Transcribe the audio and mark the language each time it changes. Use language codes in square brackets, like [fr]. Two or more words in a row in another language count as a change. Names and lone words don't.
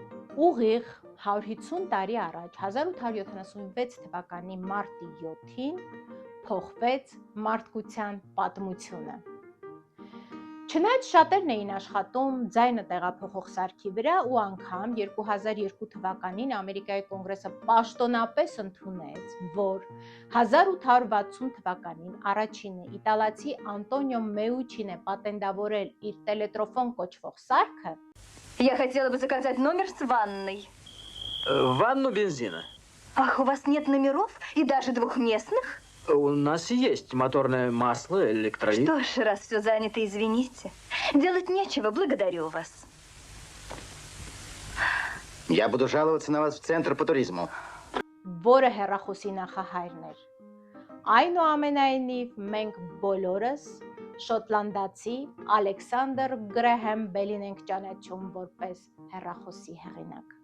[hy] Ուղիղ 150 տարի առաջ 1876 թվականի մարտի 7-ին փոխվեց մարդկության պատմությունը։ Չնայած շատերն էին աշխատում ձայնը տեղափոխող սարքի վրա ու անգամ 2002 թվականին Ամերիկայի կոնգրեսը պաշտոնապես ընդունեց, որ 1860 թվականին առաջինը իտալացի Անտոնիո Մեուչին է պատենտավորել իր տելետրոֆոն կոչվող սարքը, [ru] Я хотела бы заказать номер с ванной. Ванну бензина. Ах, у вас нет номеров и даже двухместных? У нас есть моторное масло, электролит. Что ж, раз все занято, извините. Делать нечего, благодарю вас. Я буду жаловаться на вас в Центр по туризму. [hy] որը հեռախոսի նախահայրն էր։ Այնուամենայնիվ, մենք բոլորս շոտլանդացի Ալեքսանդր Գրեհեմ Բելին ենք ճանաչում որպես հեռախոսի հեղինակ։